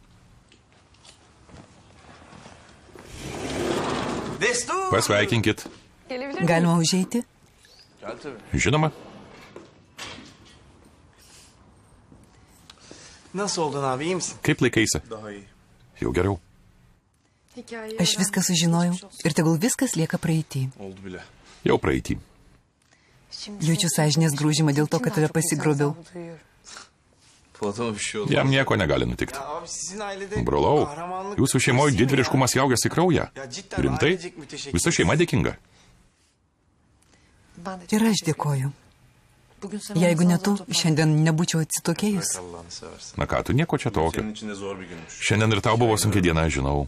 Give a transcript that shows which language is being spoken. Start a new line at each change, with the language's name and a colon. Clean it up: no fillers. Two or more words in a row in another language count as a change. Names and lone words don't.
Turkish: Destur!
Lithuanian: Pasveikinkit. Galima užeiti?
Turkish: Gel tabii.
Lithuanian: Žinoma,
Turkish: Nasıl oldun abi iyi misin?
Lithuanian: kaip laikaisi?
Turkish: Daha iyi.
Lithuanian: Jau geriau. Aš viską sužinojau ir tegul viskas lieka praeitį.
Turkish: Oldu bile.
Lithuanian: Jau praeitį. Jaučiu sąžinės grūžimą dėl to, kad tave pasigrobiau.
Turkish: Polat'a bir şey oldu.
Lithuanian: Jam nieko negali nutikti.
Turkish: Ya abi sizin ailede
Lithuanian: Brolau,
Turkish: kahramanlık...
Lithuanian: jūsų šeimoje didvyriškumas jaugęs į kraują.
Turkish: Ya cidden
Lithuanian: Rimtai?
Turkish: ailecek bir teşekkür.
Lithuanian: Visa šeima dėkinga. Ir aš dėkoju. Jeigu ne tu, šiandien nebūčiau atsitokėjus.
Turkish: Allah'ını seversen.
Lithuanian: Na ką, tu nieko čia tokio.
Turkish: Senin için de zor bir günmüş.
Lithuanian: Šiandien ir tau buvo sunki diena, žinau.